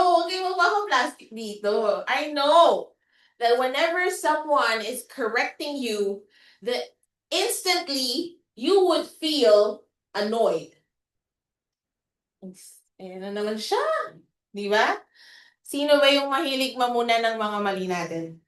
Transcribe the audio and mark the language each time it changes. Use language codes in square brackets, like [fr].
[tl] Huwag kayong magpapaplastic dito. [en] I know that whenever someone is correcting you, that instantly you would feel annoyed. [tl] Eh, na naman siya. Di ba? Sino ba yung mahilig mamuna ng mga mali natin?